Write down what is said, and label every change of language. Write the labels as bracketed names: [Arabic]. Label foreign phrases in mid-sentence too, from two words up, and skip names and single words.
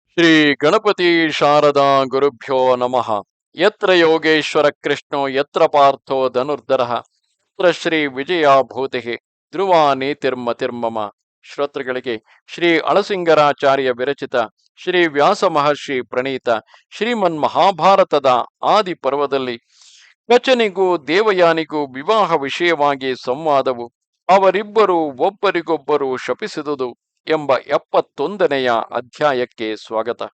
[Sanskrit] ಶ್ರೀ ಗಣಪತಿ ಶಾರದಾ ಗುರುಭ್ಯೋ ನಮಃ. ಯತ್ರ ಯೋಗೇಶ್ವರ ಕೃಷ್ಣೋ ಯತ್ರ ಪಾರ್ಥೋ ಧನುರ್ಧರಃ ಯತ್ರ ಶ್ರೀ ವಿಜಯ ಭೂತಿ ಧ್ರುವ ನೀತಿರ್ಮತಿರ್ಮಮ. [Kannada] ಶ್ರೋತೃಗಳಿಗೆ ಶ್ರೀ ಅಳಸಿಂಗರಾಚಾರ್ಯ ವಿರಚಿತ ಶ್ರೀ ವ್ಯಾಸ ಮಹರ್ಷಿ ಪ್ರಣೀತ ಶ್ರೀಮನ್ ಮಹಾಭಾರತದ ಆದಿ ಪರ್ವದಲ್ಲಿ ಕಚನಿಗೂ ದೇವಯಾನಿಗೂ ವಿವಾಹ ವಿಷಯವಾಗಿ ಸಂವಾದವು, ಅವರಿಬ್ಬರು ಒಬ್ಬರಿಗೊಬ್ಬರು ಶಪಿಸಿದುದು ಎಂಬ 71ನೆಯ ಅಧ್ಯಾಯಕ್ಕೆ ಸ್ವಾಗತ.